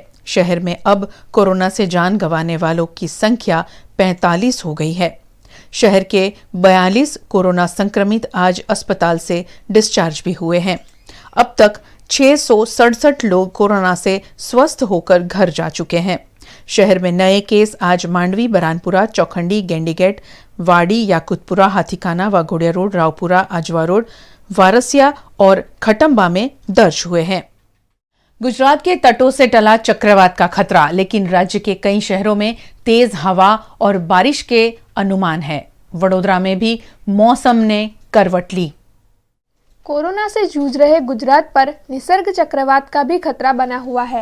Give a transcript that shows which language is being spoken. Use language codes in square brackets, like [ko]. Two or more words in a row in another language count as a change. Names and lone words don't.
[hi] शहर में अब कोरोना से जान गंवाने वालों की संख्या 45 हो गई है। शहर के 42 कोरोना संक्रमित आज अस्पताल से डिस्चार्ज भी हुए हैं। अब तक 667 लोग कोरोना से स्वस्थ होकर घर जा चुके हैं। शहर में नए केस आज मांडवी, बरानपुरा, चौखंडी, गेंडीगेट, वाड़ी, याकुतपुरा, हाथीखाना, वाघोड़िया रोड, रावपुरा, आजवा रोड, वारसिया और खटम्बा में दर्ज हुए हैं। गुजरात के तटों से टला चक्रवात का खतरा, लेकिन राज्य के कई शहरों में तेज हवा और बारिश के अनुमान है। वडोदरा में भी मौसम ने करवट ली। कोरोना से जूझ रहे गुजरात पर निसर्ग चक्रवात का भी खतरा बना हुआ है।